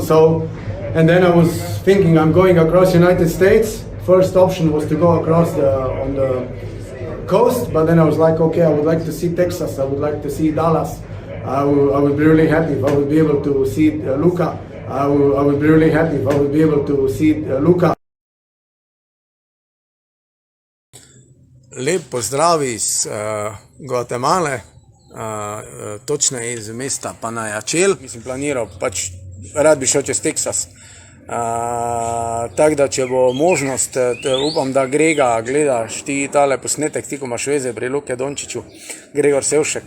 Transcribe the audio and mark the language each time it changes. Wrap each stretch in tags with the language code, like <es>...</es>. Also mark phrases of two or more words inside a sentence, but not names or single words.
<en>And then I was thinking I'm going across United States. First option was to go across on the coast, but then I was like, okay, I would like to see Texas, I would like to see Dallas. I would be really happy if I would be able to see Luka. I would be really happy if I would be able to see Luka.</en> <sl>Lep pozdrav iz Gvatemale, točneje iz mesta Panajachel. Mislim, planiral, rad bi šel čez Teksas. Tako da, če bo možnost, upam, da Grega gledaš ti tale posnetek, ti ko imaš veze pri Luke Donciću, Gregor Sevšek.</sl>